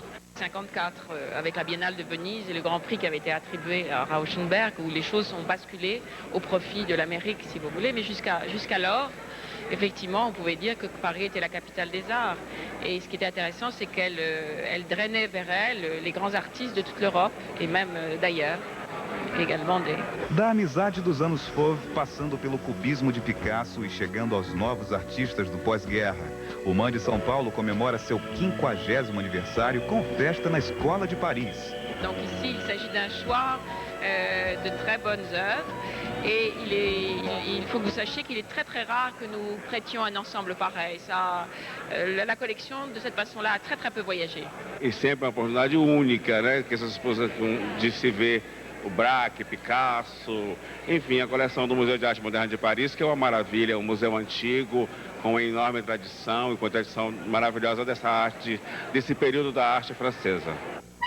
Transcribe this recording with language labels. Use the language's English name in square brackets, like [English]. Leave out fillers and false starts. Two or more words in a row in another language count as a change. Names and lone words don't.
[French] 54 avec la Biennale de Venise et le Grand Prix qui avait été attribué à Rauschenberg où les choses sont basculées au profit de l'Amérique si vous voulez, mais jusqu'alors, effectivement, on pouvait dire que Paris était la capitale des arts. Et ce qui était intéressant, c'est qu'elle drainait vers elle les grands artistes de toute l'Europe et même d'ailleurs. [Portuguese] Da amizade dos anos Fauve, passando pelo cubismo de Picasso e chegando aos novos artistas do pós-guerra. O MAN de São Paulo comemora seu 50º aniversário com festa na Escola de Paris. [French] Donc ici, il s'agit d'un choix de très bonnes œuvres et il faut que vous sachiez qu'il est très très rare que nous prêtions un ensemble pareil. La collection de cette façon-là a très très peu voyagé. [Portuguese] E sempre uma oportunidade única, né? Que essas pessoas de se ver o Braque, Picasso, enfim, a coleção do Museu de Arte Moderna de Paris, que é uma maravilha, um museu antigo, com uma enorme tradição e com tradição maravilhosa dessa arte, desse período da arte francesa.